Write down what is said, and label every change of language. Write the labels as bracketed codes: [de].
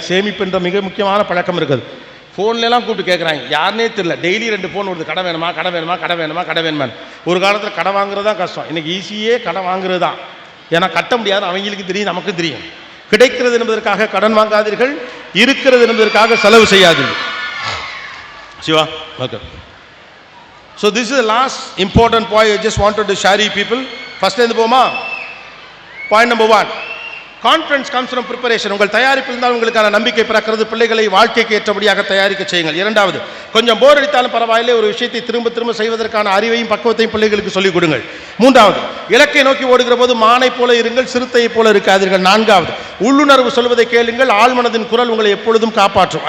[ta] சேமிப்புன்ற மிக முக்கியமான பழக்கம் இருக்குது. ஃபோன்லாம் கூப்பிட்டு கேட்குறாங்க, யாருனே தெரியல. டெய்லி 2 ஃபோன் வருது, கடை வேணுமா கடை வேணுமா கடை வேணுமா கடை வேணுமான்னு. ஒரு காலத்தில் கடை வாங்குறது தான் கஷ்டம், இன்னைக்கு ஈஸியே கடை வாங்குறது தான். ஏன்னா கட்ட முடியாது, அவங்களுக்கு தெரியும், நமக்கும் தெரியும். கிடைக்கிறது என்பதற்காக கடன் வாங்காதீர்கள், இருக்கிறது என்பதற்காக செலவு செய்யாதீர்கள். Siva, okay. [en] So this is the last important point I just wanted to share you people. First end போமா. Point number 1. Confidence comes from preparation. [ta] உங்கள் தயாரிப்பில் இருந்தால் உங்களுக்கான நம்பிக்கை பிறக்கிறது. பிள்ளைகளை வாழ்க்கைக்கு ஏற்றபடியாக தயாரிக்க செய்யுங்கள். 2வது, கொஞ்சம் போர் அடித்தாலும் பரவாயில்லை, ஒரு விஷயத்தை திரும்ப திரும்ப செய்வதற்கான அறிவையும் பக்குவத்தையும் பிள்ளைகளுக்கு சொல்லிக் கொடுங்கள். 3வது, இலக்கை நோக்கி ஓடுகிற போது மானை போல இருங்கள், சிறுத்தையை போல இருக்காதீர்கள். 4வது, உள்ளுணர்வு சொல்வதை கேளுங்கள், ஆழ்மனதின் குரல் உங்களை எப்பொழுதும் காப்பாற்றும்.